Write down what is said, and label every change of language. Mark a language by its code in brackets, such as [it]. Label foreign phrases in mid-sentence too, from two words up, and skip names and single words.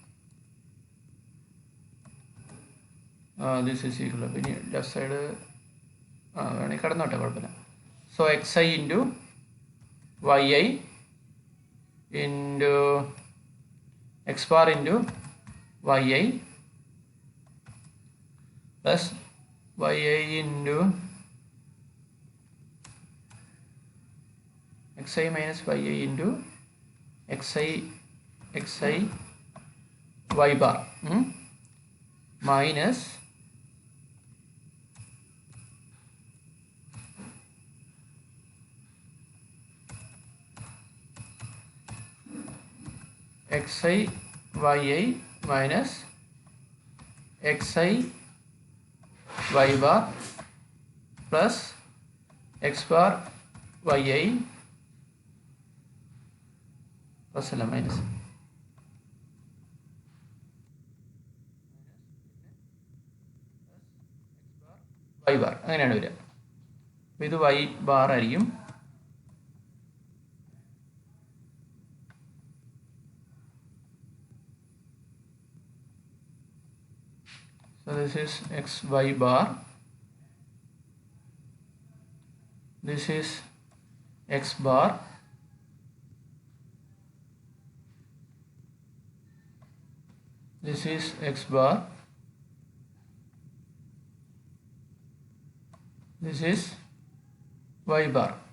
[en] this is equal, [ml] പിന്നെ [en] left side [ml] വേണമെങ്കിൽ കടന്നോട്ടെ, കുഴപ്പമില്ല. [en] so x i into y i into x bar into y i പ്ലസ് yi into xi minus yi into xi y bar minus xi yi minus xi y bar plus x bar yi [ml] plus അല്ല [en] minus y bar [ml] അങ്ങനെയാണ് വരിക. അപ്പോൾ ഇത് [en] y bar [ml] ആയിരിക്കും. [en] So this is xy bar, this is x bar, this is x bar, this is y bar.